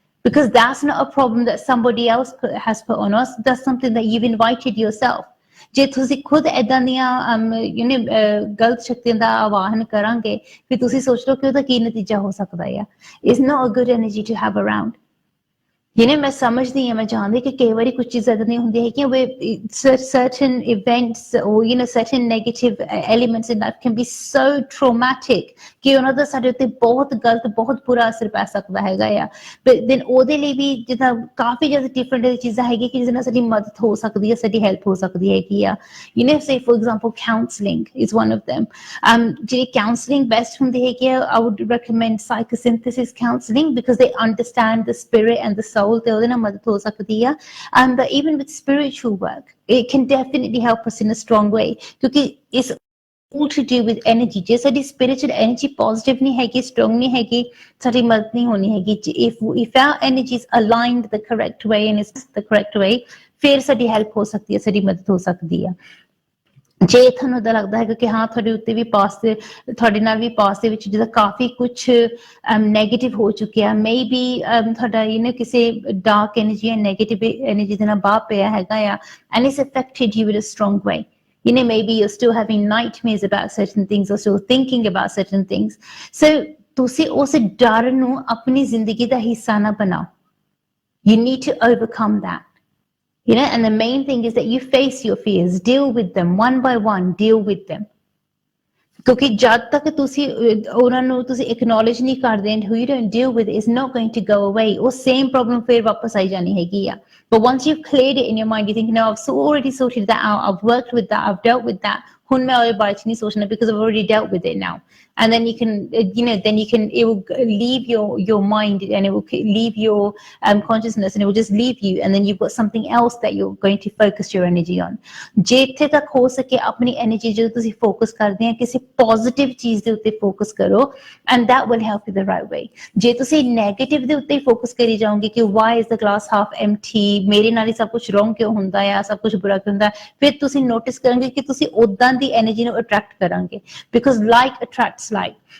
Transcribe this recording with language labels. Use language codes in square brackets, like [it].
[en] because that's not a problem that somebody else has put on us, that's something that you've invited yourself। [pa] ਜੇ ਤੁਸੀਂ ਖੁਦ ਏਦਾਂ ਦੀਆਂ ਗਲਤ ਸ਼ਕਤੀਆਂ ਦਾ ਆਵਾਹਨ ਕਰਾਂਗੇ ਫਿਰ ਤੁਸੀਂ ਸੋਚ ਲਓ ਕਿ ਉਹਦਾ ਕੀ ਨਤੀਜਾ ਹੋ ਸਕਦਾ ਆ। [en] Is not a good energy to have around. [pa] ਮੈਂ ਸਮਝਦੀ ਹਾਂ, ਮੈਂ ਜਾਣਦੀ ਕਿ ਕਈ ਵਾਰੀ ਕੁਝ ਚੀਜ਼ਾਂ ਏਦਾਂ ਦੀਆਂ ਹੁੰਦੀਆਂ ਹੈ ਕਿ [en] certain events or certain negative elements in life can be so traumatic [pa] ਕਿ ਉਹਨਾਂ ਦਾ ਸਾਡੇ ਉੱਤੇ ਬਹੁਤ ਗਲਤ ਬਹੁਤ ਬੁਰਾ ਅਸਰ ਪੈ ਸਕਦਾ ਹੈਗਾ ਆ। but then ਉਹਦੇ ਲਈ ਵੀ ਜਿੱਦਾਂ ਕਾਫੀ ਜ਼ਿਆਦਾ ਡਿਫਰੈਂਟ ਚੀਜ਼ਾਂ ਹੈਗੀਆਂ ਕਿ ਜਿਹਦੇ ਨਾਲ ਸਾਡੀ ਮਦਦ ਹੋ ਸਕਦੀ ਹੈ, ਸਾਡੀ ਹੈਲਪ ਹੋ ਸਕਦੀ ਹੈਗੀ ਆ। [en] say for example counselling is one of them। [pa] ਜਿਹੜੀ counselling best ਹੁੰਦੀ ਹੈਗੀ ਆ, [en] I would recommend psychosynthesis counselling because they understand the spirit and the soul [pa] ਤੇ ਉਹਦੇ ਨਾਲ ਮਦਦ ਹੋ ਸਕਦੀ ਆ। [en] and even with spiritual work it can definitely help us in a strong way ਕਿਉਂਕਿ it's all to do with energy। [pa] ਜੇ ਸਾਡੀ spiritual energy positive ਨਹੀਂ ਹੈਗੀ, strong ਨਹੀਂ ਹੈਗੀ, ਸਾਡੀ ਮਦਦ ਨਹੀਂ ਹੋਣੀ ਹੈਗੀ। [en] if our energy is aligned the correct way and is the correct way [pa] ਫਿਰ ਸਾਡੀ ਹੈਲਪ ਹੋ ਸਕਦੀ ਹੈ, ਸਾਡੀ ਮਦਦ ਹੋ ਸਕਦੀ ਆ। ਜੇ ਤੁਹਾਨੂੰ ਏਦਾਂ ਲੱਗਦਾ ਹੈਗਾ ਕਿ ਹਾਂ ਤੁਹਾਡੇ ਉੱਤੇ ਵੀ ਤੁਹਾਡੇ ਨਾਲ ਵੀ ਪਾਸਟ ਦੇ ਵਿੱਚ ਜਿਹਦਾ ਕਾਫੀ ਕੁਛ ਨੈਗੇਟਿਵ ਹੋ ਚੁੱਕਿਆ, [en] maybe [pa] ਤੁਹਾਡਾ ਕਿਸੇ ਡਾਰਕ ਐਨਰਜੀ ਜਾਂ ਨੈਗੇਟਿਵ ਐਨਰਜੀ ਦੇ ਨਾਲ ਬਾਹ ਪਿਆ ਹੈਗਾ ਆ [en] and it's affected you in a strong way। maybe you're still having nightmares about certain things or still thinking about certain things। [pa] so ਤੁਸੀਂ ਉਸ ਡਰ ਨੂੰ ਆਪਣੀ ਜ਼ਿੰਦਗੀ ਦਾ ਹਿੱਸਾ ਨਾ ਬਣਾਓ। [en] you need to overcome that। and the main thing is that you face your fears, deal with them one by one, deal with them। [pa] ਕਿਉਂਕਿ ਜਦ ਤੱਕ ਤੁਸੀਂ ਉਹਨਾਂ ਨੂੰ ਤੁਸੀਂ acknowledge ਨਹੀਂ ਕਰਦੇ [en] and who you don't deal with is not going to go away, [pa] ਉਹ same problem ਫਿਰ ਵਾਪਸ ਆਈ ਜਾਣੀ ਹੈਗੀ ਆ। [en] but once you've cleared it in your mind, you think no, I've already sorted that out, I've worked with that, I've dealt with that, [pa] ਹੁਣ ਮੈਂ ਉਹਦੇ ਬਾਰੇ ਚ ਨਹੀਂ ਸੋਚਣਾ [en] because I've already dealt with it now। and then you can it will leave your mind and it will leave your consciousness and it will just leave you and then you've got something else that you're going to focus your energy on। [pa] ਜੇ ਇੱਥੇ ਤੱਕ ਹੋ ਸਕੇ ਆਪਣੀ energy ਜਦੋਂ ਤੁਸੀਂ focus ਕਰਦੇ ਆ ਕਿਸੇ ਪੋਜ਼ਿਟਿਵ ਚੀਜ਼ ਦੇ ਉੱਤੇ ਫੋਕਸ ਕਰੋ [en] and that will help you the right way। [pa] ਜੇ ਤੁਸੀਂ ਨੈਗੇਟਿਵ ਦੇ ਉੱਤੇ ਫੋਕਸ ਕਰੀ ਜਾਓਗੇ ਕਿ [en] why is the glass half empty, [pa] ਮੇਰੇ ਨਾਲ ਹੀ ਸਭ ਕੁਝ wrong ਕਿਉਂ ਹੁੰਦਾ ਆ, ਸਭ ਕੁਝ ਬੁਰਾ ਕਿਉਂ ਹੁੰਦਾ, ਫਿਰ ਤੁਸੀਂ ਨੋਟਿਸ ਕਰੋਗੇ ਕਿ ਤੁਸੀਂ ਉਦਾਂ ਦੀ ਐਨਰਜੀ ਨੂੰ ਅਟਰੈਕਟ ਕਰਾਂਗੇ [en] because like attracts like।